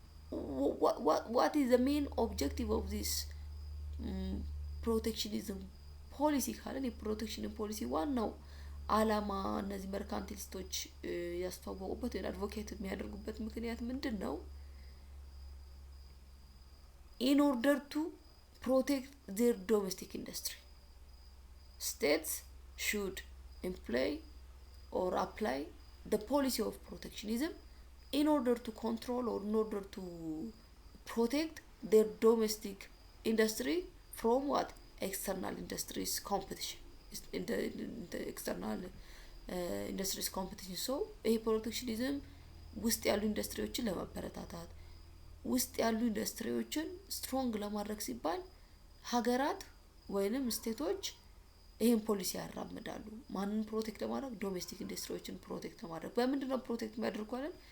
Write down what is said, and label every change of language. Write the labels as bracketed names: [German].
[English] What is the main objective of this protectionism [Amharic] ፖሊሲ ካለን የፕሮቴክሽን ፖሊሲ ዋናው አላማ እነዚህ መርካንቲሊስቶች ያስተዋወቁበት ወይ አድቮኬት የሚያደርጉበት ምክንያት ምንድነው? [English] in order to protect their domestic industry, states should employ or apply the policy of protectionism in order to control or in order to protect their domestic industry from what? External industries competition. In the external industries competition. [Amharic] So ይሄ ፕሮቴክሽኒዝም ውስጥ ያሉ ኢንዱስትሪዎችን ለማበረታታት ውስጥ ያሉ ኢንዱስትሪዎችን ስትሮንግ ለማድረግ ሲባል ሀገራት ወይንም ስቴቶች ይሄን ፖሊሲ ያራምዳሉ። ማንን ፕሮቴክት ለማድረግ? ዶሜስቲክ ኢንዱስትሪዎችን ፕሮቴክት ለማድረግ። በምንድነው ፕሮቴክት የሚያደርጉት?